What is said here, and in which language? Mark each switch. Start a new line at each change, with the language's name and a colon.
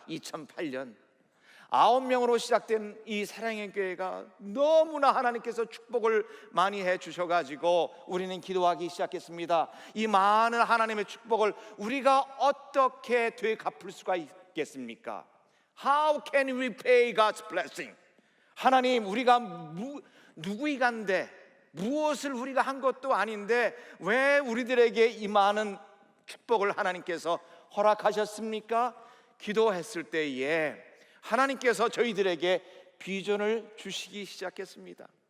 Korean: 2008년 9명으로 시작된 이 사랑의 교회가 너무나 하나님께서 축복을 많이 해주셔가지고 우리는 기도하기 시작했습니다. 이 많은 하나님의 축복을 우리가 어떻게 되갚을 수가 있겠습니까?
English: How can we pay God's blessing?
Korean: 하나님, 우리가 누구이간데 무엇을 우리가 한 것도 아닌데 왜 우리들에게 이 많은 축복을 하나님께서 허락하셨습니까? 기도했을 때에 하나님께서 저희들에게 비전을 주시기 시작했습니다.